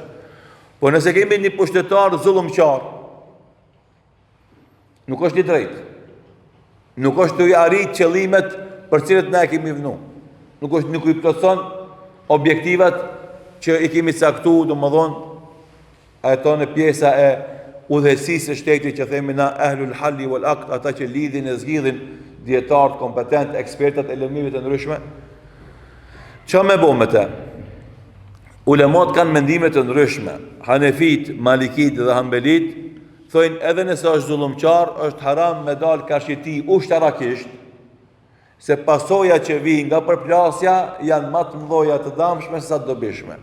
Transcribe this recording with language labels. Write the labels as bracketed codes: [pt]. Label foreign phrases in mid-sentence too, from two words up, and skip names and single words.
[sq] Po nëse kemi një pushtetar zullumqtar, nuk është i drejtë. Nuk është të arrit qëllimet për cilët ne kemi vënë. Nuk i plotson objektivat që i kemi caktu, domethënë, ato në pjesa e udhëheqësisë së shtetit që themi na [ar] أهل الحل والعقد, [sq] ata që lidhin e zgjidhin dietarët kompetent, ekspertat e lëmive të ndryshme. Çfarë më bë me të? Ulemat kanë mendime të ndryshme. Hanefit, Malikit dhe Hanbelit thojnë edhe nëse është zullumqar, është haram me dal kashiti ushtarakisht, se pasoja që vijnë nga përplasja janë më të mëdha të dëmshme se sa të dobishme.